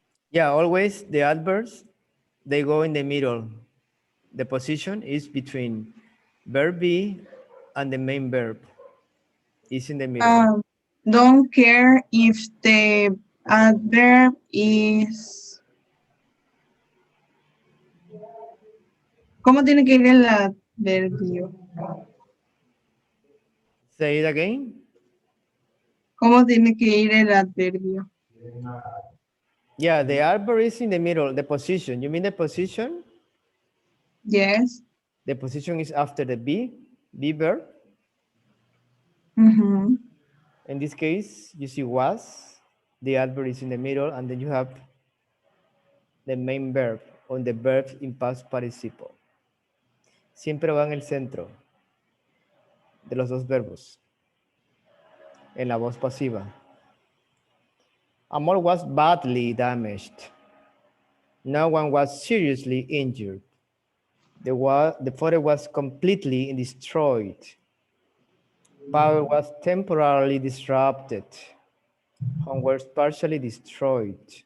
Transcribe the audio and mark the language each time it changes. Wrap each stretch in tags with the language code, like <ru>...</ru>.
<en>Yeah, always the adverbs, they go in the middle. The position is between verb be and the main verb. It's in the middle. Don't care if the adverb is...</en> <es>¿Cómo tiene que ir el adverbio?</es> <en>Say it again.</en> <es>¿Cómo tiene que ir el adverbio?</es> <en>Yeah, the adverb is in the middle, the position. You mean the position? Yes. The position is after the be verb. Mhm. In this case, you see was, the adverb is in the middle, and then you have the main verb on the verb in past participle.</en> <es>Siempre va en el centro de los dos verbos, en la voz pasiva.</es> <en>Amor was badly damaged. No one was seriously injured. The photo was completely destroyed. Power was temporarily disrupted. Home was partially destroyed.</en>